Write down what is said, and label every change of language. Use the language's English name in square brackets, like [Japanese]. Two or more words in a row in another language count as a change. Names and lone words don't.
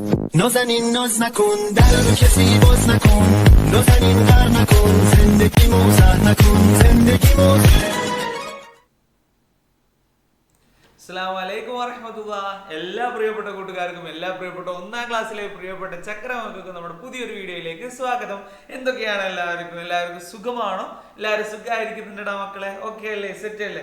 [Persian] نازنین ناز نکن در رو کسی باز نکن نازنین غر نکن زندگی موزه نکن زندگی موزه. [Arabic] السلام عليكم ورحمة الله. [Malayalam] എല്ലാ പ്രിയപ്പെട്ട കൂട്ടുകാർക്കും എല്ലാ പ്രിയപ്പെട്ട ഒന്നാം ക്ലാസ്സിലെ പ്രിയപ്പെട്ട ചക്രമക്കൾക്കും നമ്മുടെ പുതിയൊരു വീഡിയോയിലേക്ക് സ്വാഗതം. എന്തൊക്കെയാണ് എല്ലാവർക്കും സുഖമാണോ? എല്ലാവരും സുഖമായിരിക്കുന്നുണ്ടോ മക്കളെ? ഓക്കെ അല്ലേ? സെറ്റ് അല്ലേ?